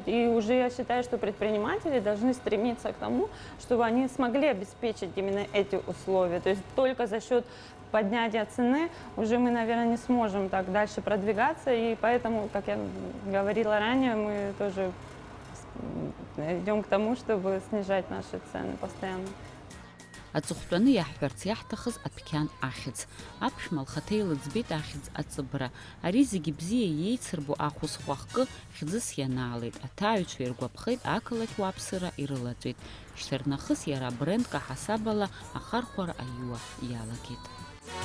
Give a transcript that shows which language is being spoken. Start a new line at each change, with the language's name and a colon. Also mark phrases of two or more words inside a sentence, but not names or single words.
Russian: И уже я считаю, что предприниматели должны стремиться к тому, чтобы они смогли обеспечить именно эти условия. То есть только за счет поднятия цены уже мы, наверное, не сможем так дальше продвигаться. И поэтому, как я говорила ранее, мы тоже идем к тому, чтобы снижать наши цены постоянно.
Abkhazian: Аҵыхәтәаны иаҳҳәарц иаҳҭахыз адәқьан ахьӡ. Аԥшәма лхаҭа илыӡбеит ахьӡ аҵыбра. Ари зегьы бзиа иеицырбо ахәызхәа хкы хьӡыс ианаалеит. Аҭааҩцәа иргәаԥхеит ақалақь уаԥсыра ирылаҵәеит. Шьҭарнахыс иара брендк аҳасаб ала ахархәара аиуа иалагеит.